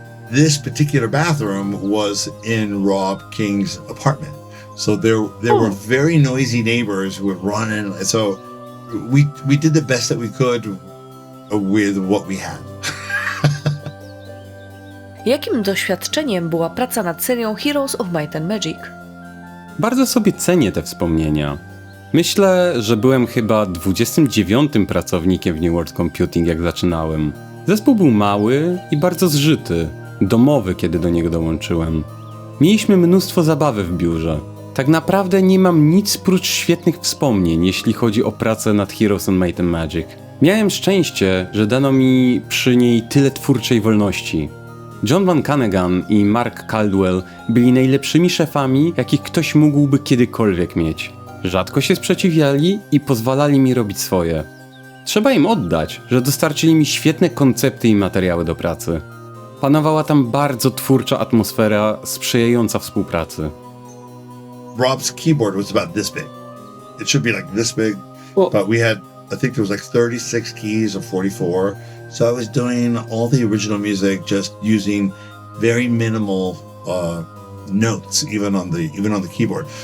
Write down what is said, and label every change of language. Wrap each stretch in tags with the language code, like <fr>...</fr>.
<en>This particular bathroom was in Rob King's apartment. So there were very noisy neighbors who would run in. So we did the best that we could with what we had.</en> <pl>Jakim doświadczeniem była praca nad serią Heroes of Might and Magic? Bardzo sobie cenię te wspomnienia. Myślę, że byłem chyba 29. pracownikiem w New World Computing, jak zaczynałem. Zespół był mały i bardzo zżyty, domowy, kiedy do niego dołączyłem. Mieliśmy mnóstwo zabawy w biurze. Tak naprawdę nie mam nic prócz świetnych wspomnień, jeśli chodzi o pracę nad Heroes of Might and Magic. Miałem szczęście, że dano mi przy niej tyle twórczej wolności. John Van Canegan i Mark Caldwell byli najlepszymi szefami, jakich ktoś mógłby kiedykolwiek mieć. Rzadko się sprzeciwiali i pozwalali mi robić swoje. Trzeba im oddać, że dostarczyli mi świetne koncepty i materiały do pracy. Panowała tam bardzo twórcza atmosfera sprzyjająca współpracy.</pl> <en>Rob's keyboard was about this big. It should be like this big, but we had, I think there was like 36 keys or 44. So I was doing all the original music just using very minimal notes, even on the keyboard.</en>